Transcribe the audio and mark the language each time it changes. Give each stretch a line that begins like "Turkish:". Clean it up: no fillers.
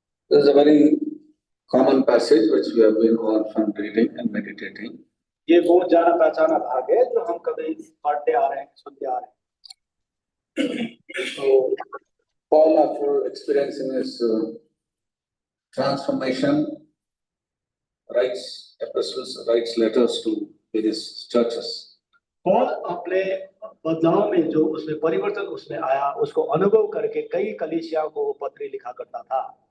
English: This is a very common passage which we have been often reading and meditating.
Hindi: ये बहुत जाना पहचाना भाग है जो हम कभी पढ़ते आ रहे हैं, सुनते आ रहे हैं।
English: So Paul, after experiencing his transformation, writes epistles, writes letters to various churches.
Hindi: Paul अपने बदलाव में जो उसमें परिवर्तन उसमें आया, उसको अनुभव करके कई कलीसियाओं को पत्र लिखा करता था।